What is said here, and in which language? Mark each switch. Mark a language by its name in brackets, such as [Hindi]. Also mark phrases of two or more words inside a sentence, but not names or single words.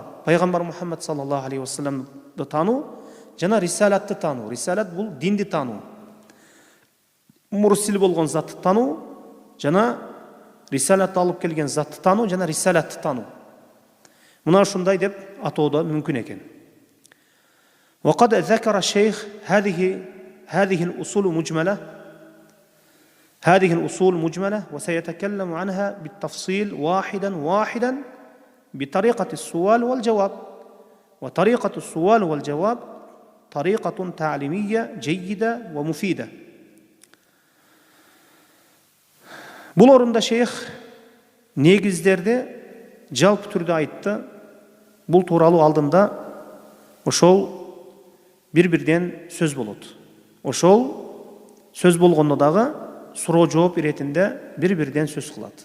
[Kyrgyz] Пайгамбар Мухаммад [Arabic] صلى الله عليه [Kyrgyz] вассаламды тануу, жана рисалатты тануу. Рисалат бул динди тануу. Мурсил болгон затты тануу, жана рисалатты алып келген затты тануу, жана рисалатты тануу. Мына ушундай деп атоодо мүмкүн экен. [Arabic] وقد ذكر الشيخ هذه الأصول مجملة وسيتكلم عنها بالتفصيل واحدا بطريقة السؤال والجواب. وطريقة السؤال والجواب طريقة تعليمية جيدة ومفيدة. [Kyrgyz] Бул орунда шейх негиздерди жалпы түрдө айтты. Бул тууралуу алдында ошол бир-бирден сөз болот. Ошол сөз болгондо дагы суроо жооп иретинде бир-бирден сөз кылат.